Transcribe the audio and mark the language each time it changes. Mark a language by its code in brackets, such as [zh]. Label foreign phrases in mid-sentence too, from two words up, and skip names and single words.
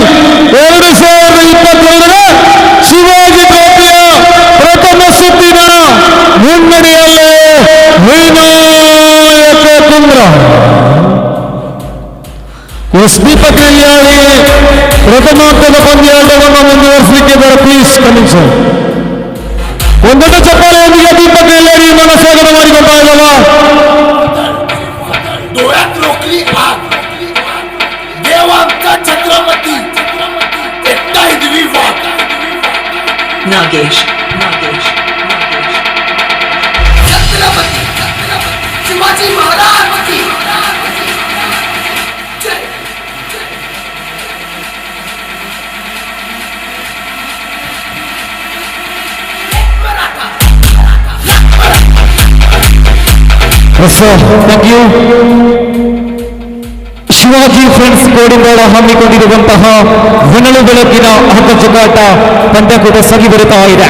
[kn] 2022ರ ಶಿವಾಜಿ ಟ್ರೋಫಿಯ ಪ್ರಥಮ ಸುತ್ತಿನ ಮುನ್ನಡೆಯಲ್ಲೇ ವಿನಾಯಕ ಕುಂಬ್ರ. ದೀಪಕ್ ಕಲ್ಯಾಣಿ ಪ್ರಥಮಾಂಕದ ಪಂದ್ಯಾಟವನ್ನು ಮುಂದುವರಿಸಲಿಕ್ಕೆ ಬರ [en] please coming sir. [kn] ಒಂದೊಂದು ಚಪ್ಪಾಳೆಯೊಂದಿಗೆ ದೀಪಕ್ ಕಲ್ಯಾಣಿ ಸ್ವಾಗತ ಮಾಡಿಕೊಳ್ತಾ ಇದ್ದಲ್ಲ. [mr] डोळ्यात रोखली आग, देवांचा छत्रपती एकटा हिरवी वाघ. नागेश छत्रपती शिवाजी महाराज [hi] की जय. [en] thank you. [kn] ಶಿವಾಜಿ ಫ್ರೆಂಡ್ಸ್ ಕೋಡಿಂಗಾಳ ಹಮ್ಮಿಕೊಂಡಿರುವಂತಹ ಹೊನಲು ಬೆಳಕಿನ ಹಗ್ಗ ಜಗಾಟ ಪಂದ್ಯಕೂಟ ಸಗಿ ಬರುತ್ತಾ ಇದೆ.